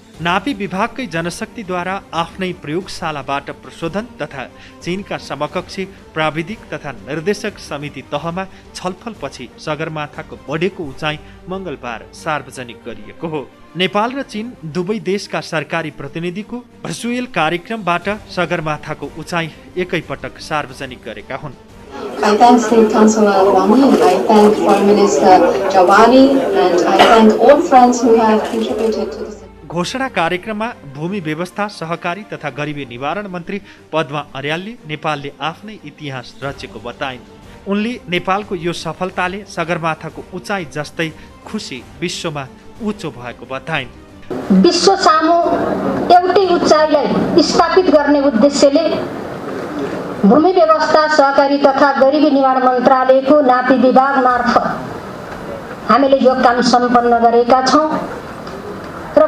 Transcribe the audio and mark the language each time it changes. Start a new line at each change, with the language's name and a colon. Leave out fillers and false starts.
Nepali: नापी विभागकै जनशक्तिद्वारा आफ्नै प्रयोगशालाबाट प्रशोधन तथा चीनका समकक्षी प्राविधिक तथा निर्देशक समिति तहमा छलफलपछि सगरमाथाको बढेको उचाइ मङ्गलबार सार्वजनिक गरिएको हो। नेपाल र चीन दुवै देशका सरकारी प्रतिनिधिको भर्चुअल कार्यक्रमबाट सगरमाथाको उचाइ एकैपटक सार्वजनिक गरेका हुन्।
English: I thank State Councillor Rani, I thank Foreign Minister Jawari, and I thank all friends who have contributed to this.
Nepali: घोषणा कार्यक्रममा भूमि व्यवस्था, सहकारी तथा गरिबी निवारण मन्त्री पद्मा अर्यालले नेपालले आफ्नै इतिहास रचेको बताइन्। उनले नेपालको यो सफलताले सगरमाथाको उचाइ जस्तै खुसी विश्वमा उच्च भएको बताइन्। विश्व सामु एउटै उचाइलाई स्थापित गर्ने उद्देश्यले भूमि व्यवस्था, सहकारी तथा गरिबी निवारण मन्त्रालयको नापी विभाग मार्फत हामीले यो काम सम्पन्न गरेका छौँ र